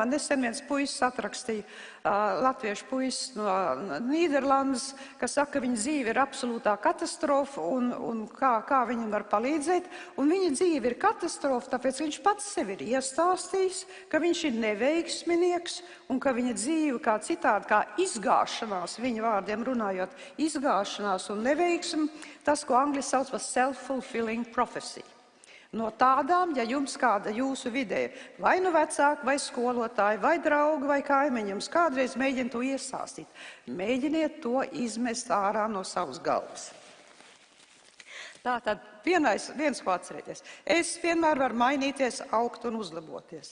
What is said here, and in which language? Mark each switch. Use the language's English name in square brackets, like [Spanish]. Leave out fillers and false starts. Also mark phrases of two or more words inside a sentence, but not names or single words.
[Latvian] Man nesen viens puisis atrakstīja, latviešu puisis no Nīderlandes, kas saka, ka viņa dzīve ir absolūtā katastrofa un kā viņam var palīdzēt. Un viņa dzīve ir katastrofa, tāpēc viņš pats sevi ir iestāstījis, ka viņš ir neveiksminieks un ka viņa dzīve kā citādi, kā izgāšanās, viņa vārdiem runājot, izgāšanās un neveiksmi, tas, ko angļu sauc par [English] self-fulfilling prophecy. [Latvian] No tādām, ja jums kāda jūsu vidē, vai vecāki, vai skolotāji, vai draugi, vai kaimiņi, jums kādreiz mēģina to iesāstīt, mēģiniet to izmest ārā no savas galvas. Tātad viens, ko atcerieties, es vienmēr varu mainīties, augt un uzlaboties.